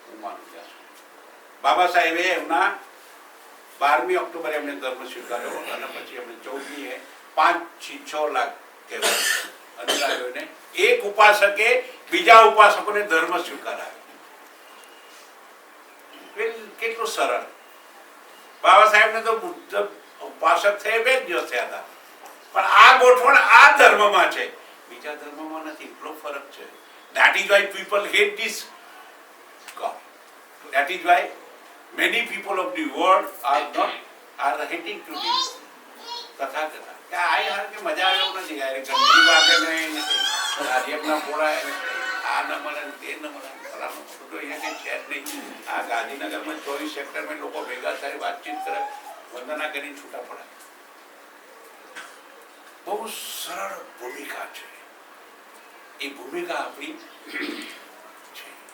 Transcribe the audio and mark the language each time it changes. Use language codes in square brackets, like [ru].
[gu] હું માનું ત્યાં બાબા સાહેબે એમના 12મી ઓક્ટોબરે એમને ધર્મ સ્વીકાર્યો અને પછી એમને 14મીએ 5-6 લાખ અનુયાયીઓને એક ઉપાસકે બીજા ઉપાસકોને ધર્મ સ્વીકારાયો. કેટલું સરળ. બાબા સાહેબને તો બુદ્ધ ઉપાસક થયે 2 દિવસ થયા હતા. પણ આ ગોઠવણ આ ધર્મમાં છે, બીજા ધર્મમાં નથી. એટલો ફરક છે. [en] That is why people hate this God. That is why many people of the world are hating to this Tathagata. [gu] કે આ યાર કે મજા આવે એવું નથી. યાર ગંદી વાગે નહીં, રાજ્યના પોળા આ ન મળે તે ન મળે. અહીંયા કઈ છે જ નહીં. આ ગાંધીનગરમાં 24 સેક્ટરમાં લોકો ભેગા થાય, વાતચીત કરે, વંદના કરીને છૂટા પડે. બહુ સરળ ભૂમિકા છે. એ ભૂમિકા આપણી છે.